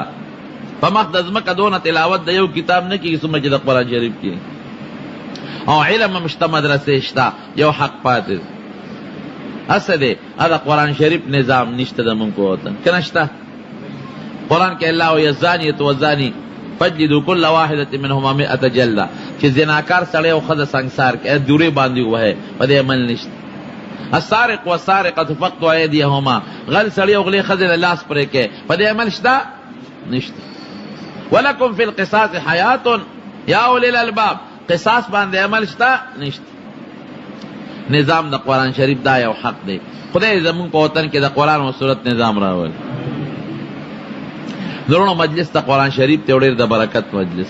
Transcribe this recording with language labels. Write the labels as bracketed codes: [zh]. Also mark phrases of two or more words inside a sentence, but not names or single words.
[ps] په مخ د ځمکه دونه تلاوت د یو کتاب نه کېږي څومره چې د قرآن شریف کې. او علم هم شته، مدرسې شته، یو حق پاتې هسه دی د قرآن شریف نظام نشته زمونږ په وطن که نه شته؟ قرآن کې الله وایي [ar] الزانیة والزاني فجلدوا كل واحدة منهما 100 جلدة، [ps] چې زناکار سړی او ښځه سنګسار کې دورې باندې ووهئ، په دې عمل نشته. [ar] السارق والسارقة فاقطعوا أيديهما، [ps] غل سړی او غلې ښځې د لاس پرې کې، په دې عمل شته؟ نشته. [ar] ولکم فی القصاص حیات یا اولی الالباب، [ps] قصاص باندې عمل شته؟ نشته. نظام د قرآن شریف دا یو حق دی. خدای زمونږ په وطن کې د قرآن او سنت نظام راول. درونو مجلس د قرآن شریف ته ډېر د برکت مجلس.